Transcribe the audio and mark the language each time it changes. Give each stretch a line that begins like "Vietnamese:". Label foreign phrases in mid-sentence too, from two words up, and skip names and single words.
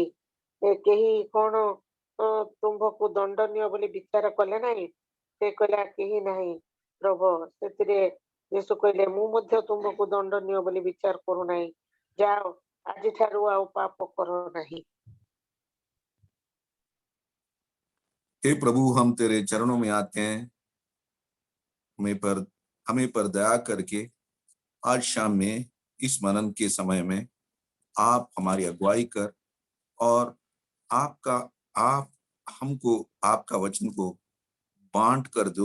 Odia: କେହି କଣ ତୁମ୍ଭକୁ ଦଣ୍ଡନୀୟ ବୋଲି ବିଚାର କଲେ ନାହିଁ? ସେ କହିଲା, କେହି ନାହିଁ ପ୍ରଭୁ। ସେଥିରେ ଯୀଶୁ କହିଲେ, ମୁଁ ମଧ୍ୟ ତୁମ୍ଭକୁ ଦଣ୍ଡନୀୟ ବୋଲି ବିଚାର କରୁନାହିଁ। ଯାଅ, ଆଜିଠାରୁ ଆଉ ପାପ କର ନାହିଁ।
Hindi: हे प्रभु, हम तेरे चरणों में आते हैं। हमें पर दया करके आज शाम में इस मनन के समय में आप हमारी अगुवाई कर और आप हमको आपका वचन को बांट कर दो।